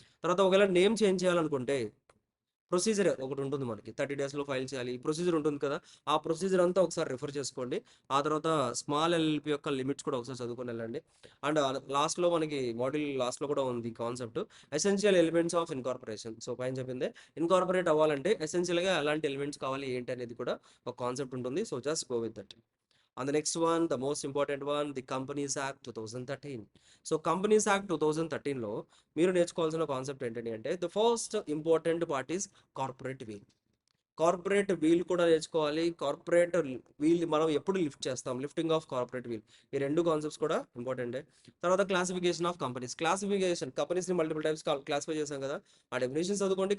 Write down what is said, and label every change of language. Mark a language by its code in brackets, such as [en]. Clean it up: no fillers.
[te] తర్వాత ఒకవేళ name change చేయాలనుకుంటే ప్రొసీజర్ ఒకటి ఉంటుంది మనకి, 30 డేస్లో ఫైల్ చేయాలి, ప్రొసీజర్ ఉంటుంది కదా, ఆ ప్రొసీజర్ అంతా ఒకసారి రిఫర్ చేసుకోండి. ఆ తర్వాత స్మాల్ ఎల్ఎల్పి యొక్క లిమిట్స్ కూడా ఒకసారి చదువుకొని వెళ్ళండి. అండ్ లాస్ట్లో మనకి మాడ్యూల్ లాస్ట్లో కూడా ఉంది concept essential elements of incorporation. So పైన చెప్పిందే ఇన్కార్పొరేట్ అవ్వాలంటే ఎసెన్షియల్గా ఎలాంటి ఎలిమెంట్స్ కావాలి ఏంటి అనేది కూడా ఒక కాన్సెప్ట్ ఉంటుంది. [en] So just go with that. And the next one, the most important one, the Companies Act 2013. [te] So companies act 2013లో మీరు నేర్చుకోవాల్సిన కాన్సెప్ట్ ఏంటంటే అంటే [en] The first important part is corporate veil. [te] Corporate wheel కూడా నేర్చుకోవాలి. కార్పొరేట్ వీల్ మనం ఎప్పుడు lift చేస్తాం, lifting of corporate wheel, ఈ రెండు కాన్సెప్ట్స్ కూడా ఇంపార్టెంటే. తర్వాత classification of companies. Classification కంపెనీస్ని multiple types classify చేశాం కదా, ఆ డెఫినేషన్స్ చదువుకోండి.